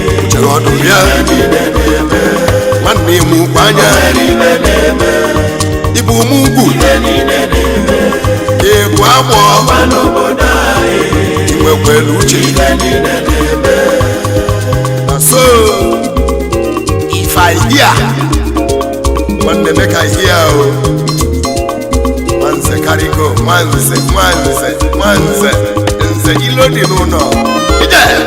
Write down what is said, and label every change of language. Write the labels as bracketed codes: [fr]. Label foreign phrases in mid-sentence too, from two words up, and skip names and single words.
[ig] Chere ọdụ ya. Nwanne m ukwu anya. Ibu m ugwu. Ị bụ agbọ. Ị nwekwara uche. [pcm] Na so, if I hear, nwanne make I hear o. Nwanze carry go, nwanze, nwanze, nwanze. [ig] Nze ilo dị n'ụlọ. Ije!